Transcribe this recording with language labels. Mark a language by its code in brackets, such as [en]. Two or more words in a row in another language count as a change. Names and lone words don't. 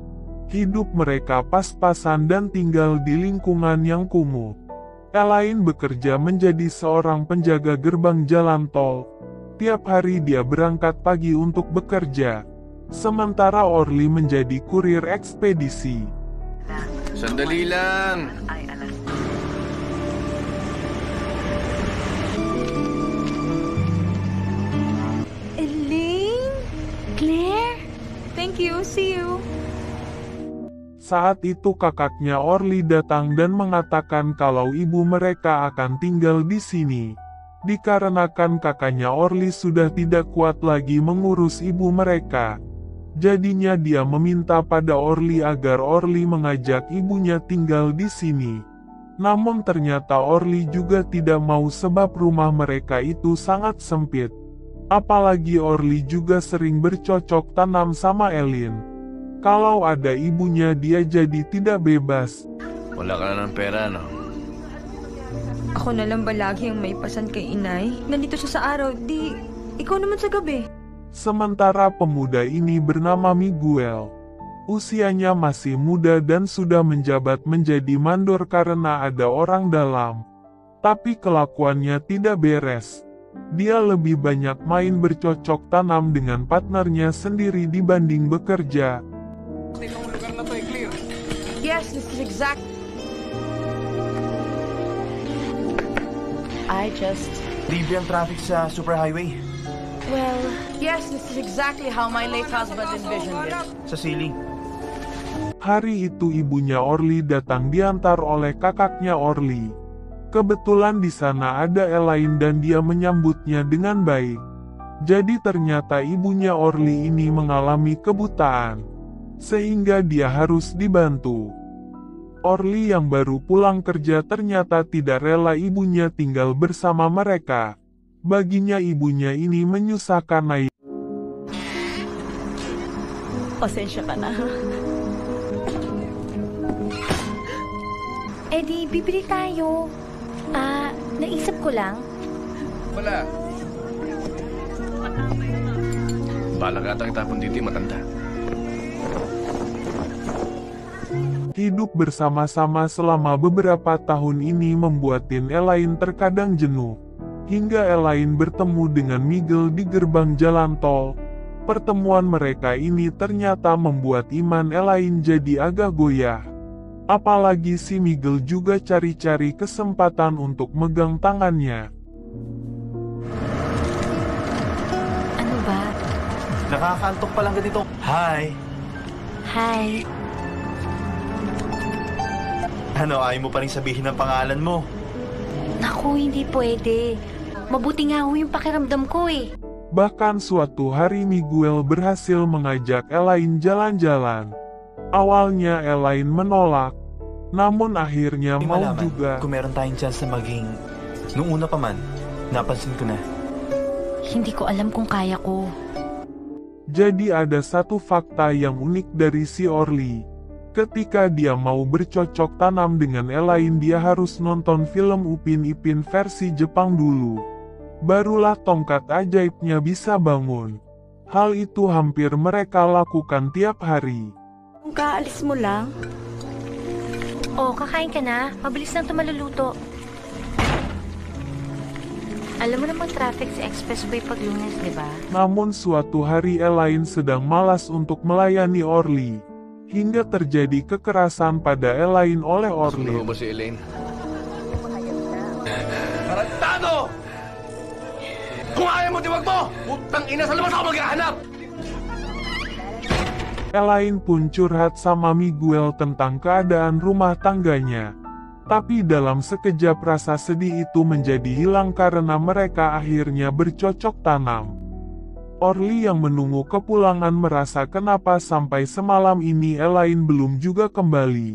[id] Hidup mereka pas-pasan dan tinggal di lingkungan yang kumuh. Elaine bekerja menjadi seorang penjaga gerbang jalan tol. Tiap hari dia berangkat pagi untuk bekerja. Sementara Orly menjadi kurir ekspedisi. [tl] Sandali lang! Elaine? Claire? [en] Thank you, see you. [id] Saat itu kakaknya Orly datang dan mengatakan kalau ibu mereka akan tinggal di sini. Dikarenakan kakaknya Orly sudah tidak kuat lagi mengurus ibu mereka. Jadinya dia meminta pada Orly agar Orly mengajak ibunya tinggal di sini. Namun ternyata Orly juga tidak mau sebab rumah mereka itu sangat sempit. Apalagi Orly juga sering bercocok tanam sama Elaine. Kalau ada ibunya dia jadi tidak bebas. [tl] Wala ka na ng pera, no? Ako na lang ba lagi ang may pasan kay inay? Nandito siya sa araw, di ikaw naman sa gabi. [id] Sementara pemuda ini bernama Miguel. Usianya masih muda dan sudah menjabat menjadi mandor karena ada orang dalam. Tapi kelakuannya tidak beres. Dia lebih banyak main bercocok tanam dengan partnernya sendiri dibanding bekerja. [en] Yes, this is exact. [tl] Libre ang traffic sa superhighway. [en] Well, yes, this is exactly how my late husband envisioned it. [tl] Sa ceiling. [id] Hari itu ibunya Orly datang diantar oleh kakaknya Orly. Kebetulan di sana ada Elaine dan dia menyambutnya dengan baik. Jadi ternyata ibunya Orly ini mengalami kebutaan. Sehingga dia harus dibantu. Orly yang baru pulang kerja ternyata tidak rela ibunya tinggal bersama mereka. Baginya ibunya ini menyusahkan Nay. [tl] Pasensya ka na. Eh di, bibili tayo. Naisip ko lang. Wala. Bala ka atang itapon dito, matanda. [id] Hidup bersama-sama selama beberapa tahun ini membuatin Elaine terkadang jenuh. Hingga Elaine bertemu dengan Miguel di gerbang jalan tol. Pertemuan mereka ini ternyata membuat iman Elaine jadi agak goyah. Apalagi si Miguel juga cari-cari kesempatan untuk megang tangannya. [tl] Ano ba? Nakakantok pa lang ganito. Hi! Hi. Ano, ayaw mo pa rin sabihin ang pangalan mo? Naku, hindi pwede. Mabuti nga ho yung pakiramdam ko eh. [id] Bahkan suatu hari Miguel berhasil mengajak Elaine jalan-jalan. Awalnya Elaine menolak, namun akhirnya mau juga. [tl] Kung meron tayong chance na maging... Nung una pa man, napansin ko na. Hindi ko alam kung kaya ko. [id] Jadi ada satu fakta yang unik dari si Orly. Ketika dia mau bercocok tanam dengan Elaine, dia harus nonton film Upin Ipin versi Jepang dulu. Barulah tongkat ajaibnya bisa bangun. Hal itu hampir mereka lakukan tiap hari. [tl] Kung kaalis mo lang, Oh, kakain ka na. Mabilis lang ito maluluto. Alam mo namang traffic sa expressway pag Lunes, di ba? [id] Namun suatu hari Elaine sedang malas untuk melayani Orly. Hingga terjadi kekerasan pada Elaine oleh Orly. [tl] Sundo ba si Elaine? Tarantado! Kung ayaw mo, diwag mo! Putang ina, sa labas ako maghahanap! [id] Elaine pun curhat sama Miguel tentang keadaan rumah tangganya. Tapi dalam sekejap rasa sedih itu menjadi hilang karena mereka akhirnya bercocok tanam. Orly yang menunggu kepulangan merasa kenapa sampai semalam ini Elaine belum juga kembali.